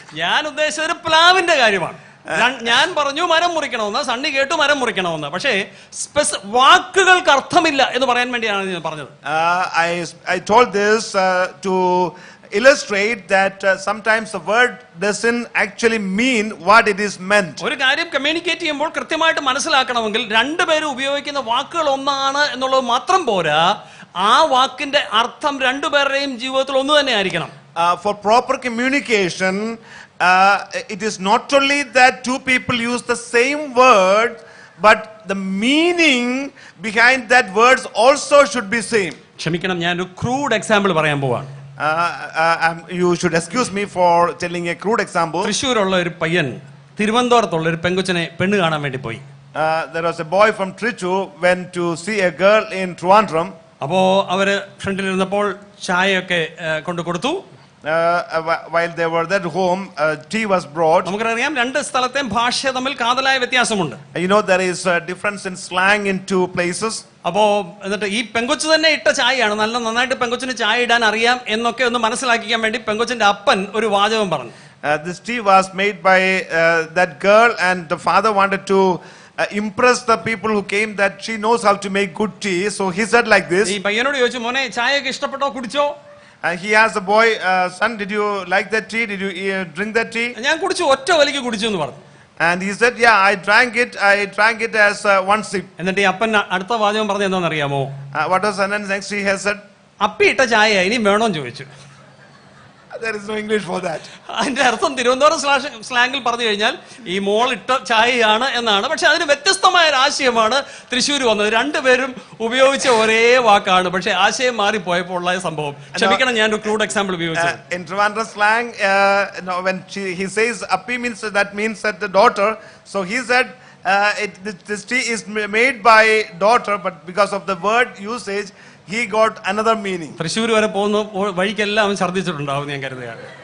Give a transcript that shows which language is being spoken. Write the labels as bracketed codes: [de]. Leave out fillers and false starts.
[ml] ഞാൻ ഉദ്ദേശിച്ചത് ഒരു പ്ലാവിന്റെ കാര്യമാണ്. ഞാൻ പറഞ്ഞു മരം മുറിക്കണമെന്ന്, സണ്ണി കേട്ടു മരം മുറിക്കണമെന്ന്. പക്ഷേ വാക്കുകൾക്ക് അർത്ഥമില്ല എന്ന് പറയാൻ വേണ്ടിയാണ് ഞാൻ പറഞ്ഞത്. [en] I told this to illustrate that sometimes the word doesn't actually mean what it is meant. [ml] ഒരു കാര്യം കമ്മ്യൂണിക്കേറ്റ് ചെയ്യുമ്പോൾ കൃത്യമായിട്ട് മനസ്സിലാക്കണമെങ്കിൽ രണ്ടുപേരും ഉപയോഗിക്കുന്ന വാക്കുകൾ ഒന്നാണ് എന്നുള്ളത് മാത്രം പോരാ, ആ വാക്കിന്റെ അർത്ഥം രണ്ടുപേരുടെയും ജീവിതത്തിൽ ഒന്ന് തന്നെ ആയിരിക്കണം. [en] For proper communication, it is not only that two people use the same word, but the meaning behind that words also should be same. [ml] ക്ഷമിക്കണം, ഞാൻ ഒരു ക്രൂഡ് എക്സാമ്പിൾ പറയാൻ പോവാണ്. [en] You should excuse me for telling a crude example. [ml] തൃശ്ശൂരുള്ള ഒരു പയ്യൻ തിരുവനന്തപുരത്തുള്ള ഒരു പെങ്കൊച്ചിനെ പെണ്ണ് കാണാൻ വേണ്ടി പോയി. [en] There was a boy from Trichur went to see a girl in Trivandrum. [ml] അപ്പോ അവര് ഫ്രണ്ടിലിരുന്നപ്പോൾ ചായയൊക്കെ കൊണ്ടു കൊടുത്തു. [en] While they were at home, tea was brought. [ml] നമുക്കറിയാം രണ്ട് സ്ഥലത്തെയും ഭാഷ തമ്മിൽ കാതലായ വ്യത്യാസമുണ്ട്. [en] You know there is a difference in slang in two places. [ml] അപ്പോ എന്നിട്ട് ഈ പെങ്കൊച്ചു തന്നെ ഇട്ട ചായയാണ്, നന്നായിട്ട് പെങ്കൊച്ചിന് ചായ ഇടാൻ അറിയാം എന്നൊക്കെ ഒന്ന് മനസ്സിലാക്കിക്കാൻ വേണ്ടി പെങ്കൊച്ചിന്റെ അപ്പൻ ഒരു വാചകം പറഞ്ഞു. [en] This tea was made by that girl, and the father wanted to impress the people who came that she knows how to make good tea. So he said like this. [ml] ഈ പയ്യനോട് ചോദിച്ചു, മോനെ ചായയൊക്കെ ഇഷ്ടപ്പെട്ടോ, കുടിച്ചോ? [en] He asked the boy, son, did you like that tea? Did you drink that tea? [ml] ഞാൻ കുടിച്ചു, ഒറ്റ വലിക്ക് കുടിച്ചു എന്ന് പറഞ്ഞു. [en] And he said, yeah, I drank it as one sip. [ml] എന്നിട്ട് ഈ അപ്പൻ അടുത്ത വാചകം പറഞ്ഞത് എന്താണെന്ന് അറിയാമോ? [en] What was the next he has said? [ml] അപ്പി ഇട്ട ചായ ഇനി വേണോന്ന് ചോദിച്ചു. [en] There is no English for that. [ml] അതിന്റെ അർത്ഥം തിരുവനന്തപുരം സ്ലാങ്ങിൽ പറഞ്ഞു കഴിഞ്ഞാൽ ഈ മോൾ ഇട്ട ചായയാണ് എന്നാണ്. പക്ഷെ അതിന് വ്യത്യസ്തമായ ഒരു ആശയമാണ് തൃശ്ശൂർ വന്നത്. രണ്ടുപേരും ഉപയോഗിച്ച ഒരേ വാക്കാണ്, പക്ഷെ ആശയം മാറിപ്പോയപ്പോൾ ഉള്ള സംഭവം. ക്ഷമിക്കണം, ഞാൻ ഒരു ക്രൂഡ് എക്സാമ്പിൾ ഉപയോഗിച്ചു. [en] In Trivandrum slang, when he says appi means that the daughter. So he said this tea is made by daughter, but because of the word usage, he got another meaning. [ml] Thrissur വരെ പോകുന്ന വഴിക്കെല്ലാം അവൻ ഛർദ്ദിച്ചിട്ടുണ്ടാവും ഞാൻ കരുതുകയാണ്.